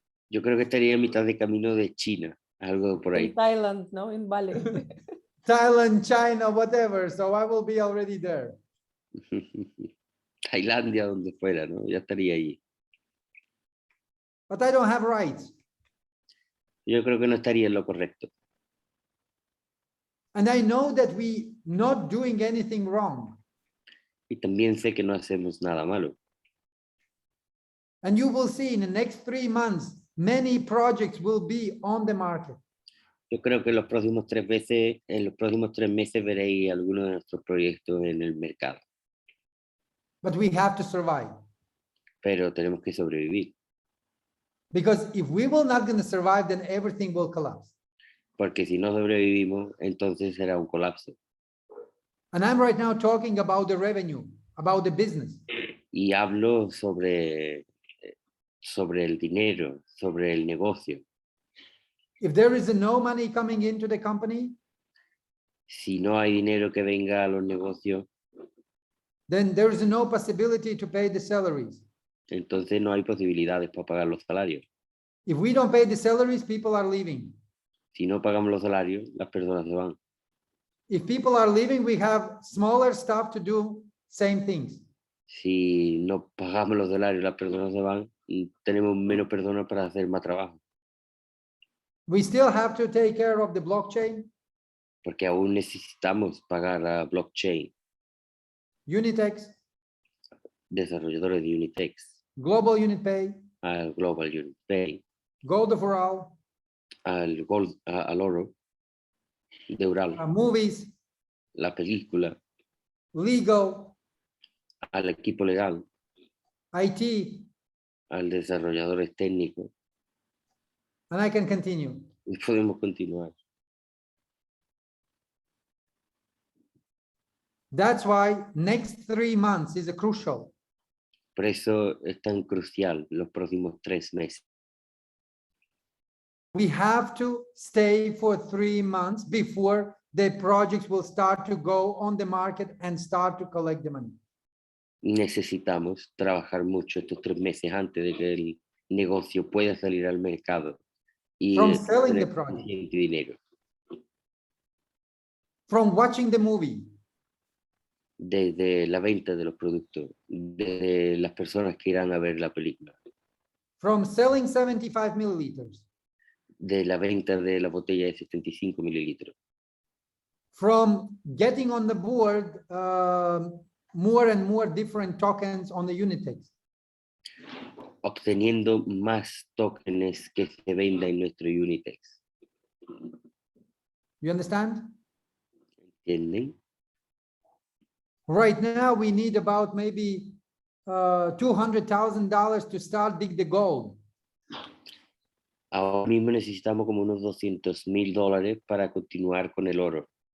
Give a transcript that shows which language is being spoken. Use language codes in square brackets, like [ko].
[es] yo creo que estaría en mitad de camino de China, algo por ahí. [en] In Thailand, no? In Bali. Thailand, China, whatever. So I will be already there. [es] Tailandia, donde fuera, ¿no? Ya estaría ahí. [en] But I don't have rights. [es] Yo creo que no estaría en lo correcto. [en] And I know that we not doing anything wrong. [es] Y también sé que no hacemos nada malo. [en] And you will see in the next 3 months, many projects will be on the market. [es] Yo creo que en los próximos 3 meses veréis algunos de nuestros proyectos en el mercado. [en] But we have to survive. [es] Pero tenemos que sobrevivir. [en] Because if we will not going to survive, then everything will collapse. [es] Porque si no sobrevivimos, entonces será un colapso. [en] And I'm right now talking about the revenue, about the business. [es] Y hablo sobre el dinero, sobre el negocio. [en] If there is no money coming into the company, [es] Si no hay dinero que venga a los negocios, [en] then there is no possibility to pay the salaries. [es] entonces no hay posibilidades para pagar los salarios. [en] If we don't pay the salaries, people are leaving. [es] Si no pagamos los salarios, las personas se van. [en] If people are leaving, we have smaller staff to do same things. [es] Si no pagamos los salarios, las personas se van y tenemos menos personas para hacer más trabajo. [en] We still have to take care of the blockchain, [es] Porque aún necesitamos pagar a blockchain, [en] Unitex, [es] desarrolladores de Unitex, [en] Global Unit Pay, [es] al Global Unit Pay, [en] Gold for All, [es] al oro, de Ural, [en] movies, [es] la película, [en] legal, [es] al equipo legal, [en] IT, [es] al desarrolladores técnicos, [en] and I can continue. [es] y podemos continuar. [en] That's why next 3 months is a crucial. [es] Por eso es tan crucial los próximos 3 meses. [en] We have to stay for 3 months before the projects will start to go on the market and start to collect the money. [es] Necesitamos trabajar mucho estos 3 meses antes de que el negocio pueda salir al mercado y [en] From selling [es] tener [en] the product. [es] suficiente dinero. [en] From watching the movie, [es] Desde la venta de los productos, desde las personas que irán a ver la película, [en] from selling 75 milliliters, [es] de la venta de la botella de 75 mililitros, [en] from getting on the board more and more different tokens on the Unitex, [es] obteniendo más tokens que se venda en nuestro Unitex. [en] you understand? [es] ¿Entienden? [en] Right now we need about maybe $200,000 to start dig the gold. [es] Ahora mismo necesitamos como unos $200,000 para continuar con el oro.